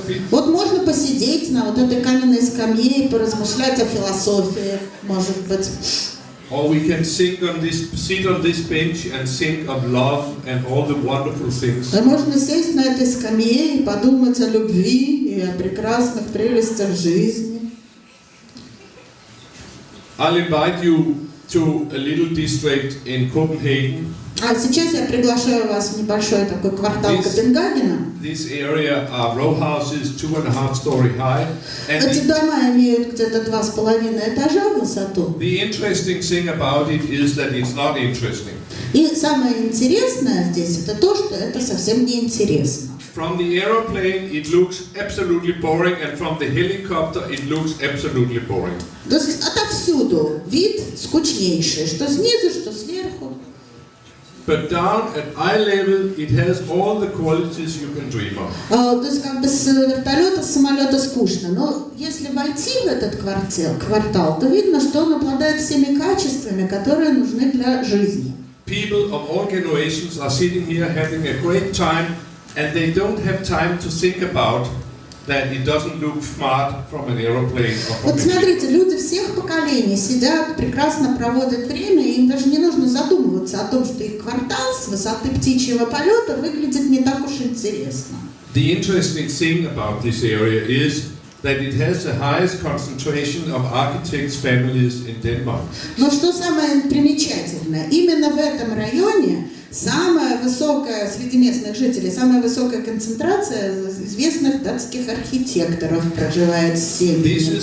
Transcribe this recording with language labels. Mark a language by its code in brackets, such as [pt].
[ru] Вот можно посидеть на вот этой каменной скамье и поразмышлять о философии, может быть. [en] Or we can sit on this bench and think of love and all the wonderful things. [ru] Можно сесть на этой скамье и подумать о любви и о прекрасных прелестях жизни. [en] I'll invite you to a little district in Copenhagen. [ru] А сейчас я приглашаю вас в небольшой такой квартал Копенгагена. [en] This area are row houses, 2.5 story high. [ru] Эти дома имеют где-то 2,5 этажа в высоту. [en] The interesting thing about it is that it's not interesting. [ru] И самое интересное здесь это то, что это совсем не интересно. [en] From the aeroplane it looks absolutely boring, and from the helicopter it looks absolutely boring. [ru] То есть отовсюду вид скучнейший, что снизу, что сверху. [en] But down at eye level, it has all the qualities you can dream of. [ru] То есть как бы с вертолета, с самолета скучно, но если войти в этот квартал, то видно, что он обладает всеми качествами, которые нужны для жизни. [en] People of all generations are sitting here having a great time, and they don't have time to think about that it doesn't look smart from an aeroplane or from [ru] Вот смотрите, люди всех поколений сидят, прекрасно проводят время, и им даже не нужно задумываться о том, что их квартал с высоты птичьего полета выглядит не так уж интересно. [en] The interesting thing about this area is that it has the highest concentration of architects' families in Denmark. [ru] Но что самое примечательное, именно в этом районе самая высокая, среди местных жителей, самая высокая концентрация известных датских архитекторов проживает в семье.